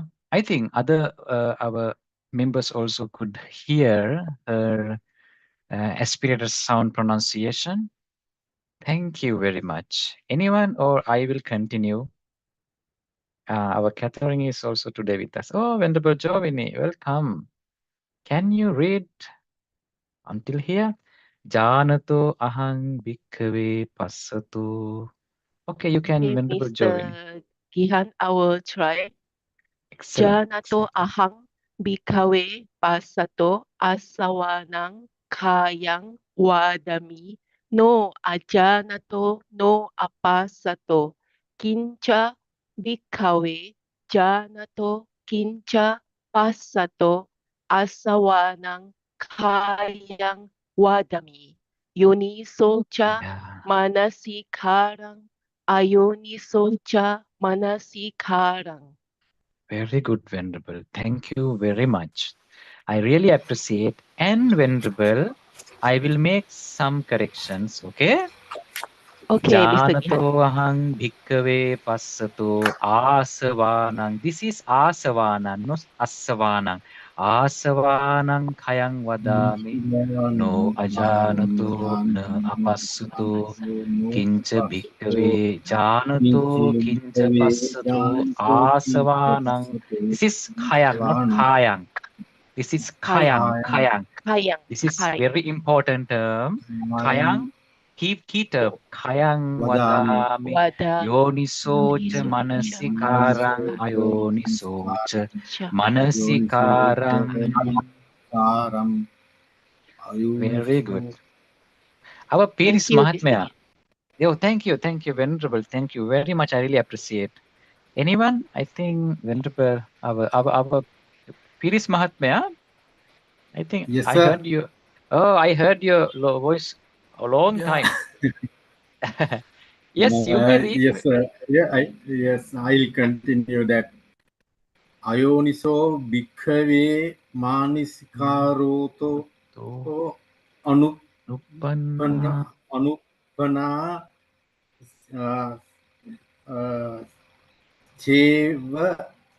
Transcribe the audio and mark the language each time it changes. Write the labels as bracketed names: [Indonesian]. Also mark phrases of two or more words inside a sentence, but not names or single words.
[English] I think other our members also could hear her aspirated sound pronunciation. Thank you very much. Anyone, or I will continue. Our Catherine is also today with us. Oh, Venerable Jovini, welcome. Can you read until here? [Pali] Janato ahang bhikkhave passato. [English] Okay, you can, Okay, Venerable Jovini. Mr. Gihan, I will try. Excellent. [Pali] Janato ahang bhikkhave passato asawanang kayang vadami no ajanato no apasato kincha bhikkhave janato kincha passato asawanang kayang vadami yunisocha [English] Yeah, [Pali] manasikarang ayunisocha manasikarang. [English] very good, Venerable. Thank you very much. I really appreciate. And Venerable, I will make some corrections, okay? Okay, Mr. Gihan. [Pali] Janato ahang bhikkhave passato asavanang. [English] This is asavanang, not asavanang. [Pali] Asavanang khayang vadami. No ajanato na apassato. Kincha bhikkhave janato kincha passato asavanang. [English] This is khayang, not khayang. This is Kayang, khayang. kayang, This is kayang. very important term. Khayang, keep term. [Pali] Khayang vadami. Wada Yoniso cha yunisocha manasikarang ayoniso cha cha. manasikarang. [English] Very good. Our Thank Piris you, Mr. Mahatmya. Gihan. Oh, thank you, Venerable. Thank you very much. I really appreciate. Anyone? I think Venerable, our Piris Mahatmya. I think Yes, I sir. heard you. Oh, I heard your voice a long Yeah. time. Yes, you may read. Yes, sir. Yes, I'll continue that. [Pali] Ayoniso bhikkhave manisicaroto Nupanna anupana cheva